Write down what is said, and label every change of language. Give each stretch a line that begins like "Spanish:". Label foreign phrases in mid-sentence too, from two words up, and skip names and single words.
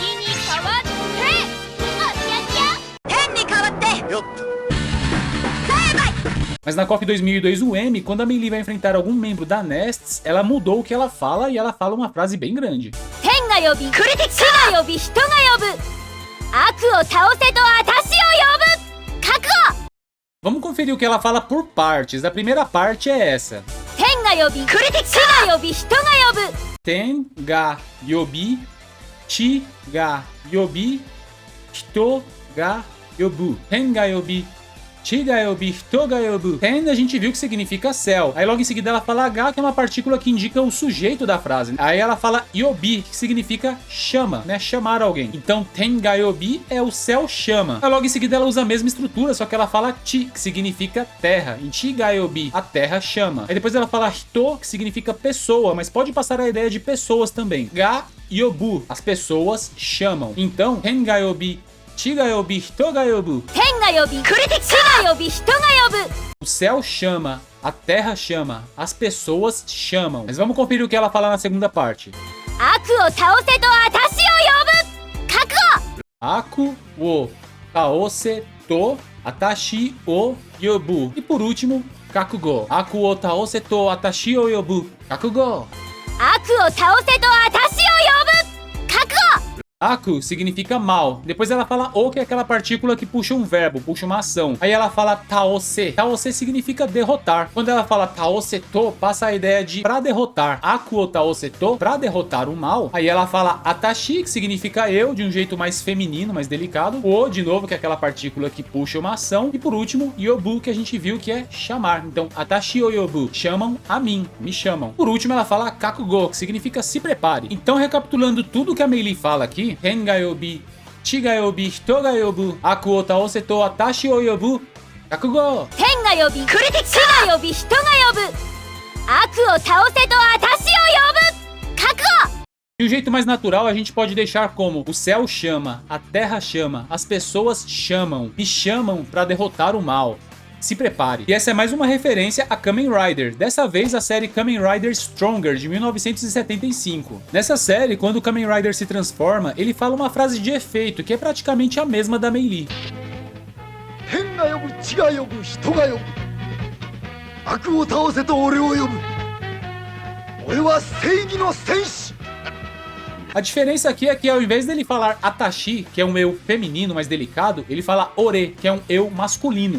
Portuguese: Mas na KOF 2002 UM, quando a Mei Lee vai enfrentar algum membro da Nests, ela mudou o que ela fala e ela fala uma frase bem grande. Vamos conferir o que ela fala por partes. A primeira parte é essa.
Japanese: 天が呼び、地が呼び、人が呼ぶ. 天が呼び、地が呼び、人が呼ぶ.
Portuguese: Ten a gente viu que significa céu. Aí logo em seguida ela fala ga, que é uma partícula que indica o sujeito da frase. Aí ela fala yobi, que significa chama, né? Chamar alguém. Então
Japanese: 天が呼び
Portuguese: é o céu chama. Aí logo em seguida ela usa a mesma estrutura, só que ela fala chi, que significa terra. Em
Japanese: 地が呼び,
Portuguese: a terra chama. Aí depois ela fala hito, que significa pessoa, mas pode passar a ideia de pessoas também.
Japanese: が呼ぶ,
Portuguese: as pessoas chamam. Então
Japanese: 天が呼び、地が呼び、人が呼ぶ.
Portuguese: O céu chama, a terra chama, as pessoas chamam. Mas vamos conferir o que ela fala na segunda parte.
Japanese: 悪を倒せと私を呼ぶ覚悟悪を倒せと私を呼ぶ.
Portuguese: E por último,
Japanese: kakugo. 悪を倒せと私を呼ぶ. Kakugo. 悪を倒せと私を呼ぶ覚悟
Portuguese: Aku significa mal. Depois ela fala o, que é aquela partícula que puxa um verbo, puxa uma ação. Aí ela fala taose. Taose significa derrotar. Quando ela fala taoseto, passa a ideia de pra derrotar.
Japanese: 悪を倒せと,
Portuguese: pra derrotar o mal. Aí ela fala atashi, que significa eu, de um jeito mais feminino, mais delicado. O, de novo, que é aquela partícula que puxa uma ação. E por último, yobu, que a gente viu que é chamar. Então,
Japanese: 私を呼ぶ,
Portuguese: chamam a mim, me chamam. Por último, ela fala kakugo, que significa se prepare. Então, recapitulando tudo que a Mei Lee fala aqui,
Japanese: 天が呼び、地が呼び、人が呼ぶ, 悪を倒せと私を呼ぶ, kakugo. 天が呼び地が呼び人が呼ぶ悪を倒せと私を呼ぶ覚悟
Portuguese: De um jeito mais natural, a gente pode deixar como o céu chama, a terra chama, as pessoas chamam, me chamam para derrotar o mal. Se prepare. E essa é mais uma referência a Kamen Rider, dessa vez a série Kamen Rider Stronger, de 1975. Nessa série, quando o Kamen Rider se transforma, ele fala uma frase de efeito, que é praticamente a mesma da Mei Lee.
Japanese: 天が呼ぶ地が呼ぶ人が呼ぶ悪を倒せと俺を呼ぶ俺は正義の戦士
Portuguese: A diferença aqui é que ao invés dele falar atashi, que é um eu feminino mais delicado, ele fala ore, que é um eu masculino.